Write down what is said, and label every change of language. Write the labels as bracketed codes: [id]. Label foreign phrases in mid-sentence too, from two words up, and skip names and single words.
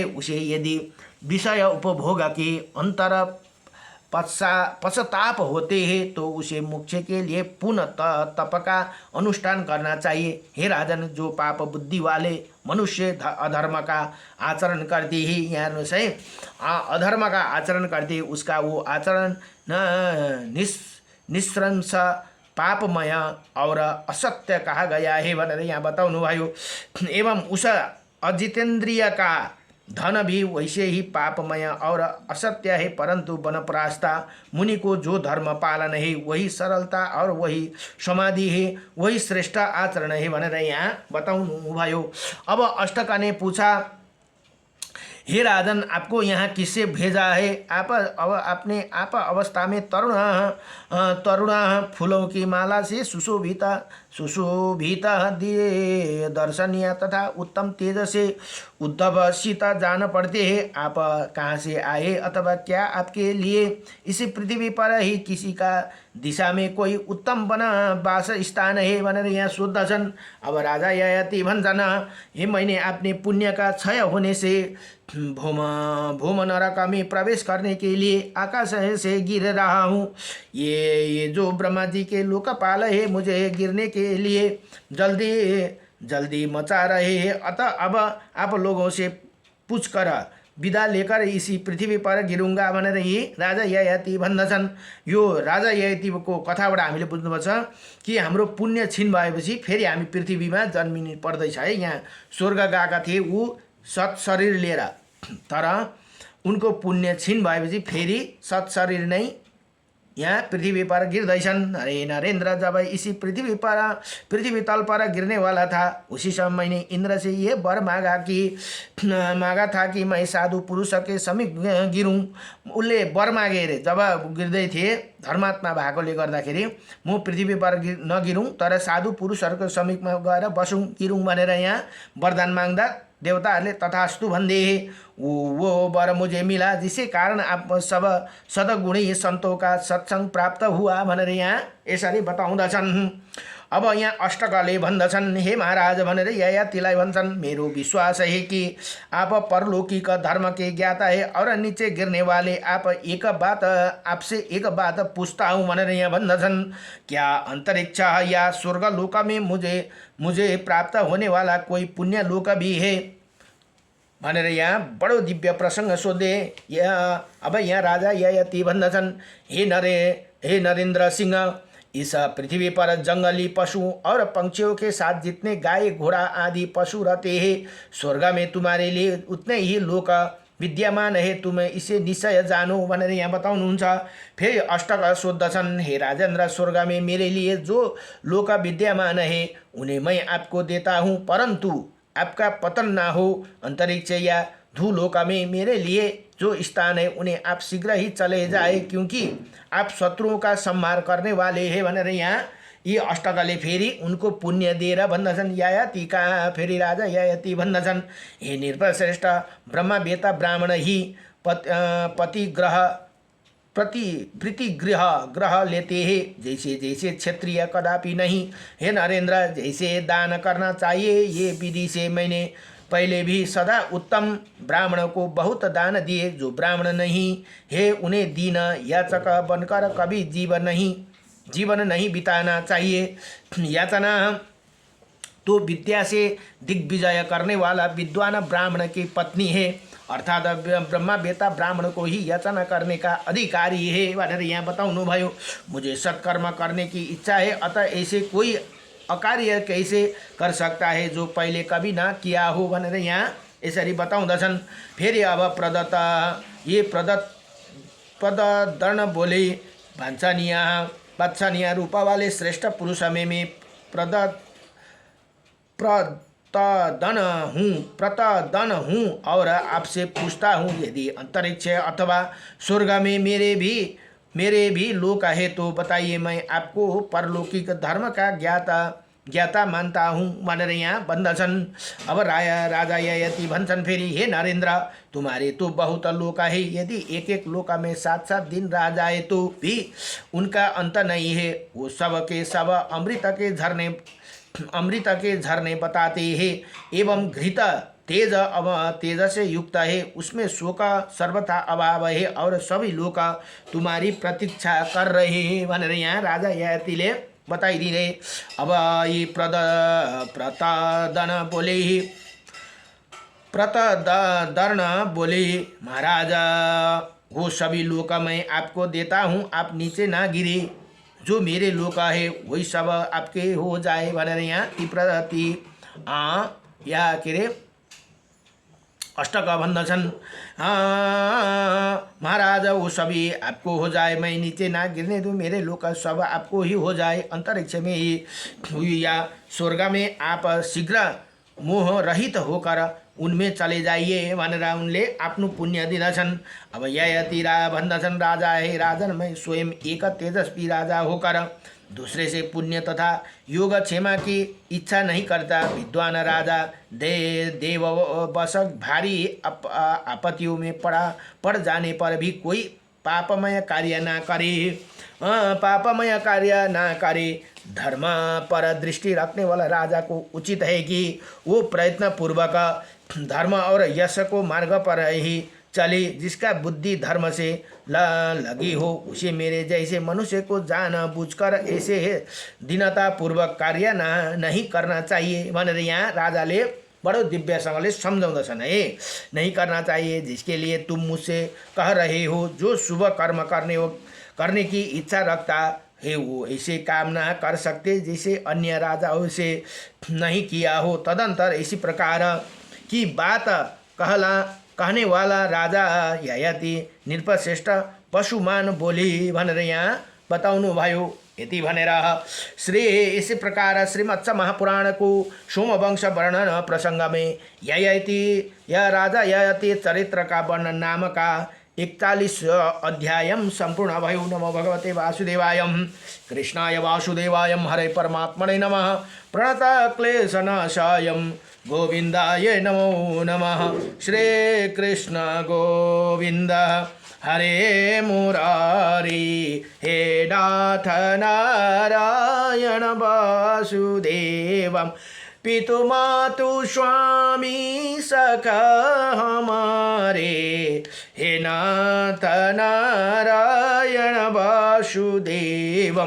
[hi] उसे यदि विषय उपभोग के अंतर पश्चाताप होते हैं तो उसे मोक्ष के लिए पुनः तप का अनुष्ठान करना चाहिए। हे राजन, जो पाप बुद्धि वाले मनुष्य अधर्म का आचरण करते ही यहाँ से अधर्म का आचरण करते उसका वो आचरण निस्रंस पापमय और असत्य कहा गया है [ne] भनेर यहाँ बताउनु भयो। [hi] एवं उस अजितेंद्रिय का धन भी वैसे ही पापमय और असत्य है, परंतु वनप्रस्थ मुनि को जो धर्म पालन है वही सरलता और वही समाधि है, वही श्रेष्ठ आचरण है [ne] भनेर यहाँ बताउनु भयो। [hi] अब अष्टक ने पूछा, हे राजन, आपको यहाँ किससे भेजा है? आप अवस्था में तरुण फूलों की माला से सुशोभित दिए दर्शनीय तथा उत्तम तेज से उद्धव सीता जान पड़ते हैं। आप कहाँ से आए अथवा क्या आपके लिए इसी पृथ्वी पर ही किसी का दिशा में कोई उत्तम वास स्थान है [ne] भनेर यहाँ सोद्धछन्। अब राजा ययाति भन्छन्, [hi] हे मैंने अपने पुण्य का क्षय होने से भूम नरक में प्रवेश करने के लिए आकाश से गिर रहा हूँ। ये जो ब्रह्मा जी के लोकपाल है मुझे गिरने के लिए जल्दी मचा रहे हैं। अतः अब आप लोगों से पूछकर विदा लेकर इसी पृथ्वी पर गिरूंगा [ne] भनेर यी राजा ययाति भन्दछन्। यो राजा ययातिको कथाबाट हामीले बुझ्नुपर्छ कि हाम्रो पुण्य क्षीण भएपछि फेरि हामी पृथ्वीमा जन्मिनु पर्दैछ है। यहाँ स्वर्ग गएका थिए ऊ सत शरीर लिएर, तर उनको पुण्य क्षीण भएपछि फेरि सत शरीर नै यहाँ पृथ्वी पर गिरदैछन्। [hi] अरे नरेंद्र, जब इसी पृथ्वी तल पर गिरने वाला था उसी समय मैंने इंद्र से ये वर मांगा था कि मैं साधु पुरुष के समीप गिरूँ। [ne] उसले वर मागे रे, जब गिर्दै थिए धर्मात्मा भएकोले गर्दाखेरि म पृथ्वी पर नगिरौँ तर साधु पुरुषहरूको समीपमा गएर बसौँ गिरौँ भनेर यहाँ वरदान माग्दा देवताहरूले तथास्तु भन्दै [hi] वो वर मुझे मिला, जिसके कारण आप सब सदगुणी संतों का सत्संग प्राप्त हुआ [ne] भनेर यहाँ यसरी बताउँदछन्। अब यहाँ अष्टकले भन्दछन्, हे महाराज भनेर ययातिलाई भन्छन्, मेरो विश्वास [hi] है कि आप परलौकिक धर्म के ज्ञाता है और नीचे गिरने वाले आप आपसे एक बात पूछता हूँ [ne] भनेर यहाँ भन्दछन्, [hi] क्या अंतरिक्ष या स्वर्ग लोक में मुझे प्राप्त होने वाला कोई पुण्य लोक भी है [ne] भनेर यहाँ बडो दिव्य प्रसंग सोधे। अब यहाँ राजा ययाति भन्दछन्, [hi] हे नरेंद्र सिंह, इस पृथ्वी पर जंगली पशु और पंक्षियों के साथ जितने गाय घोड़ा आदि पशु रहते हैं स्वर्ग में तुम्हारे लिए उतने ही लोक विद्यमान है, तुम इसे निश्चय जानो [ne] भनेर यहाँ बताउनुहुन्छ। फेरि अष्टक सोद्धछन्, [hi] हे राजेंद्र, स्वर्ग में मेरे लिए जो लोक विद्यमान है उन्हें मैं आपको देता हूँ, परंतु आपका पतन ना हो। अंतरिक्ष या धूलोक में मेरे लिए जो स्थान है उन्हें आप शीघ्र ही चले जाए, क्योंकि आप शत्रुओं का संहार करने वाले हैं [ne] भनेर यहाँ यी अष्टकले फेरि उनको पुण्य दिएर भन्दछन्। यायाति कहाँ फेरि राजा यायाति भन्दछन्, [hi] हे नृपश्रेष्ठ ब्रह्मवेता ब्राह्मण ही पतिग्रह प्रीतिगृह ग्रह लेते हैं, जैसे जैसे क्षत्रिय कदापि नहीं। हे नरेंद्र, जैसे दान करना चाहिए ये विधि से मैंने पहले भी सदा उत्तम ब्राह्मण को बहुत दान दिए। जो ब्राह्मण नहीं है उन्हें दीन याचक बनकर कभी जीवन नहीं बिताना चाहिए। याचना तो विद्या से दिग्विजय करने वाला विद्वान ब्राह्मण की पत्नी है, अर्थात ब्रह्मवेता ब्राह्मण को ही याचना करने का अधिकारी है [ne] भनेर यहाँ बताउनु भयो। [hi] मुझे सत्कर्म करने की इच्छा है, अतः ऐसे कोई अकार्य कैसे कर सकता है जो पहले कभी ना किया हो [ne] भनेर यहाँ यसरी बताउँदछन्। [hi] फेरि अब प्रदर्न बोले, वात्सनीय रूप वाले श्रेष्ठ पुरुष में प्रतदन हूँ और आपसे पूछता हूँ, यदि अंतरिक्ष अथवा स्वर्ग में मेरे भी लोक है तो बताइए, मैं आपको परलौकिक धर्म का ज्ञाता मानता हूँ [ne] भनेर यहाँ भन्दछन्। अब राजा ययाति भन्छन् फेरि, [hi] हे नरेंद्र, तुम्हारे तो बहुत लोक है, यदि एक एक लोक में 7-7 दिन रह जाए तो भी उनका अंत नहीं है। वो सब के सब अमृत के झरने बताते हैं, एवं घृत तेज से युक्त है, उसमें शोक सर्वथा अभाव है और सभी लोग तुम्हारी प्रतीक्षा कर रहे हैं [ne] भनेर यहाँ राजा ययातिले बताइदिए। [hi] अब ये प्रतदर्न बोले, महाराज वो सभी लोग मैं आपको देता हूँ, आप नीचे ना गिरे, जो मेरे लोक है वही सब आपके हो जाए [ne] भनेर यहाँ या के अरे अष्टक भन्दछन्। [hi] महाराज वो सभी आपको हो जाए, मैं नीचे ना गिरने दूँ, मेरे लोक सब आपको ही हो जाए। अंतरिक्ष में ही या स्वर्ग में आप शीघ्र मोह रहित होकर उनमें चले जाइए [ne] भनेर उनले आफ्नो पुण्य दिँदछन्। अब ययाति भन्दछन्, [hi] राजा है राजन, मैं स्वयं एक तेजस्वी राजा होकर दूसरे से पुण्य तथा योग क्षेमा की इच्छा नहीं करता। विद्वान राजा देववश भारी आपत्तियों में पड़ जाने पर भी कोई पापमय कार्य ना करे। धर्म पर दृष्टि रखने वाला राजा को उचित है कि वो प्रयत्न पूर्वक धर्म और यश को मार्ग पर ही चले। जिसका बुद्धि धर्म से लगी हो उसे मेरे जैसे मनुष्य को जान बूझकर ऐसे दीनता पूर्वक कार्य नहीं करना चाहिए [ne] भनेर यहाँ राजाले बड़ो दिव्यसँगले सम्झाउँदछन्। [hi] है नहीं करना चाहिए जिसके लिए तुम मुझसे कह रहे हो, जो शुभ कर्म करने की इच्छा रखता है वो ऐसे काम ना कर सकते जैसे अन्य राजाओं से नहीं किया हो। तदंतर इसी प्रकार की बात कहने वाला राजा ययाति नृपश्रेष्ठ पशुमान बोली [ne] भनेर यहाँ बताउनु भयो। यति भनेर [hi] इसी प्रकार श्रीमत्स महापुराण को सोमवंश वर्णन प्रसंग में यह राजा ययाति चरित्र का वर्णन नाम का 41 अध्याय संपूर्ण भयो। [sa] नमो भगवते वासुदेवाय, कृष्णाय वासुदेवाय, हरे परमात्मने नमः। प्रणत क्लेशनाशाय गोविंदाय नमो नमः। [hi] श्री कृष्ण गोविंद हरे मुरारी, हे नाथ नारायण वासुदेवम, पितु मातु स्वामी सखा हमारे, हे नाथ नारायण वासुदेवम।